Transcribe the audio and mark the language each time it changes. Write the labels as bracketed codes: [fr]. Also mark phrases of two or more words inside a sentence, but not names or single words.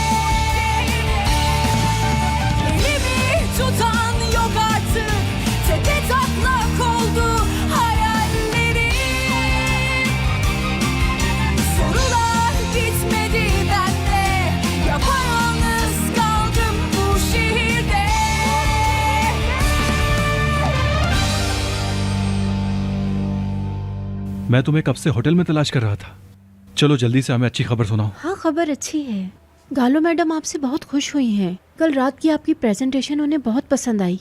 [tr] Elimi tutan yok artık, tepe taklak oldu hayallerim. Sorular bitmedi bende, yapayalnız kaldım bu şehirde. [hi] मैं तुम्हें कब से होटल में तलाश कर रहा था। चलो जल्दी से हमें अच्छी खबर सुनाओ। हाँ खबर अच्छी है। गालो मैडम आपसे बहुत खुश हुई हैं। कल रात की आपकी प्रेजेंटेशन उन्हें बहुत पसंद आई।